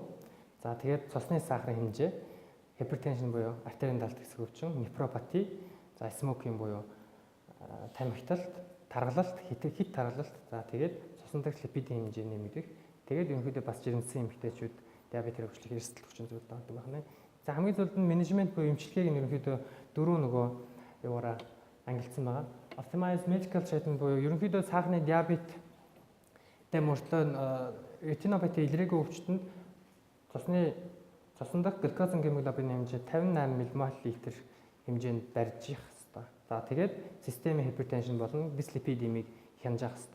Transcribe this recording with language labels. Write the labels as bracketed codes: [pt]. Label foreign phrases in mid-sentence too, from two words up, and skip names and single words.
[mn] За тэгээд цусны сахарын хэмжээ, hypertension буюу артерийн далд хэсэг өвчин, nephropathy, за smoking буюу тамхиталт, таргалалт, хит таргалалт, за тэгээд цусан дэх липидийн хэмжээ нэмэгдэх. Тэгээд ерөнхийдөө бас жирэмсэн эмэгтэйчүүд диабетээр өвчлөх эрсдэл хүчин зүйлд ордог байна. За хамгийн зүйлд нь менежмент буюу эмчилгээг нь ерөнхийдөө дөрөв нөгөө яваараа ангилсан байгаа. [en] Optimize medical treatment [mn] буюу ерөнхийдөө сахарны диабеттэй мөртлөө ретинопати илрээгүй өвчтөнд цусан дэх глюкозын гемоглобин хэмжээ 58 мм/л хэмжээнд барьж явах хэрэгтэй. За тэгээд системийн hypertension болон dyslipidemia хянаж явах хэрэгтэй.